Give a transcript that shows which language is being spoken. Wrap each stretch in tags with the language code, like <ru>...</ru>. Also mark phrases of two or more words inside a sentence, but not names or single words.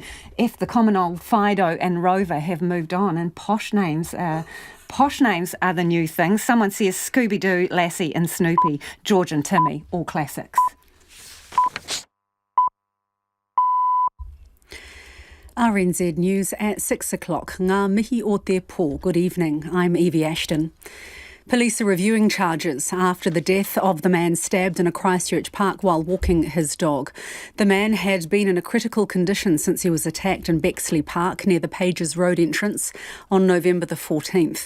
<en>If the common old Fido and Rover have moved on and posh names are the new thing. Someone says Scooby-Doo, Lassie and Snoopy, George and Timmy, all classics. RNZ News at 6 o'clock.</en> <mi>Ngā mihi o te pō.</mi> <en>Good evening. I'm Evie Ashton. Police are reviewing charges after the death of the man stabbed in a Christchurch park while walking his dog. The man had been in a critical condition since he was attacked in Bexley Park near the Pages Road entrance on November the 14th.</en>